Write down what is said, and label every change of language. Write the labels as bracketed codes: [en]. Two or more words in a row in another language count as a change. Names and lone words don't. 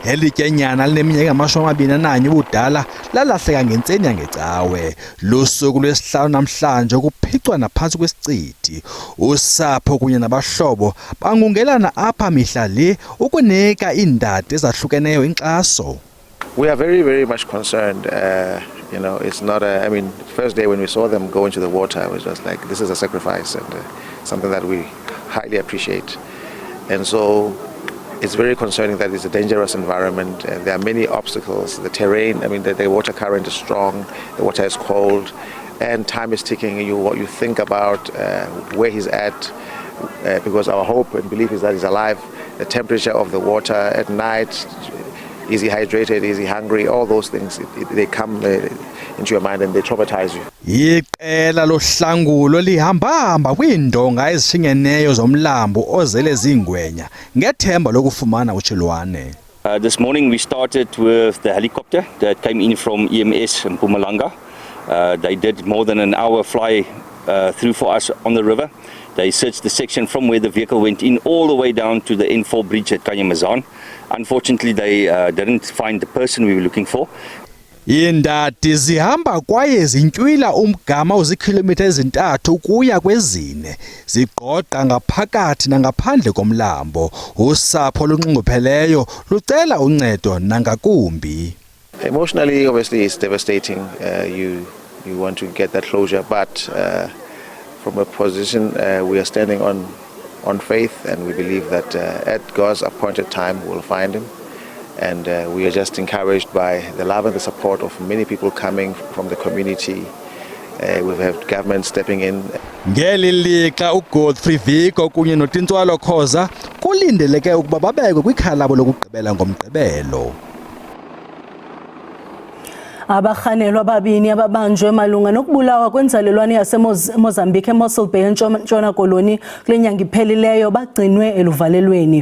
[xh] elityenyana lineminyaka ama-21 ubudala lalahleka ngentseni yangecawe. Lusuku lwesihlanu namhlanje kuphicwa naphansi kwesicithi. Usapho kunye nabahlobo bangungelana apha mihla le ukunika iindadi ezahlukeneyo inkxaso. [en] We are very, very much concerned. It's not I mean, first day when we saw them go into the water, it was just like, this is a sacrifice and something that we highly appreciate. And so it's very concerning that it's a dangerous environment and there are many obstacles. The terrain, I mean, the water current is strong, the water is cold, and time is ticking. You think about where he's at, because our hope and belief is that he's alive. The temperature of the water at night, is he hydrated, is he hungry, all those things, they come into your mind and they traumatize you. [xh] Iqela lohlangulo lihamba kwiindonga ezishingeneyo zomlambo ozele zingwenya ngethemba lokufumana uChilwane. [en] This morning we started with the helicopter that came in from EMS in Mpumalanga. They did more than an hour fly through for us on the river. They searched the section from where the vehicle went in all the way down to the N4 bridge at Kanyamazan. Unfortunately, they didn't find the person we were looking for. [xh] Iindadi zihamba kwaye zintywila umgama ozikhilomitha ezintathu ukuya kwezine. Zigqogqa ngaphakathi nangaphandle komlambo. Usapho lunxungupheleyo lucela uncedo nangakumbi. [en] Emotionally, obviously, it's devastating. You want to get that closure, but from a position we are standing on faith, and we believe that at God's appointed time we'll find him. And we are just encouraged by the love and the support of many people coming from the community. We've had government stepping in. [xh] Ngeli lixa uGodfrey Viko kunye noTintswalo Khoza kulindeleke ukuba babekwe kwikhaya labo lokugqibela ngomgqibelo. Abarhanelwa ababini ababanjwe malunga nokubulawa kwenzalelwane yaseMozambique eMossel Bay eNtshona Koloni kule nyanga iphelileyo bagcinwe eluvalelweni.